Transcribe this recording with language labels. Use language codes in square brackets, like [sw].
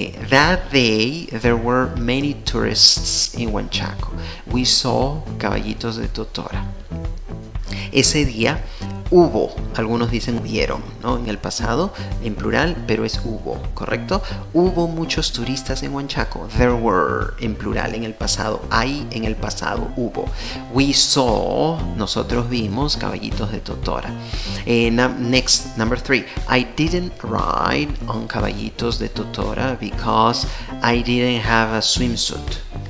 [en] That day, there were many tourists in Huanchaco. We saw caballitos de Totora. [es] Ese día hubo, algunos dicen hubieron, ¿no? En el pasado, en plural, pero es hubo, ¿correcto? Hubo muchos turistas en Huanchaco. [en] There were, [es] en plural, en el pasado. Hay, en el pasado, hubo. [en] We saw, [es] nosotros vimos caballitos de Totora. [en] Next, number 3. I didn't ride on caballitos de Totora because I didn't have a swimsuit.